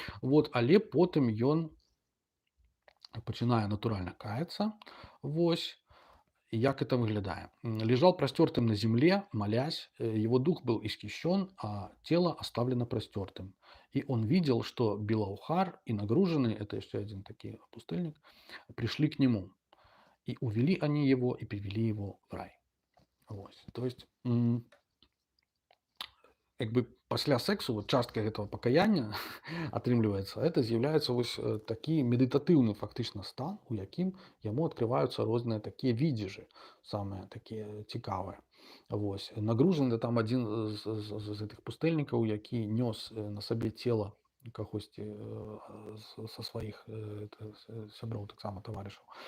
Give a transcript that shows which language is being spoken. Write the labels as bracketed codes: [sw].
[be] Вот, але потым ён пачынае натуральна каяцца. Вось. Як это выглядае? [ru] Лежал простертым на земле, молясь, его дух был исхищен, а тело оставлено простертым. И он видел, что Белаухар и нагруженный, это еще один такой пустыльник, пришли к нему. И увели они его, и привели его в рай. Вот. То есть [be] як бы пасля сэксу вот частка гэтага пакаяння атрымліваецца, это з'яўляецца вось такі медытатыўны фактычна стан, у якім яму адкрываюцца розныя такія відзежы, самыя такія цікавыя. Вось нагружаны там адзін з гэтых пустэльнікаў, які нёс на сабе цела кагосьці са сваіх сяброў, таксама таварышаў.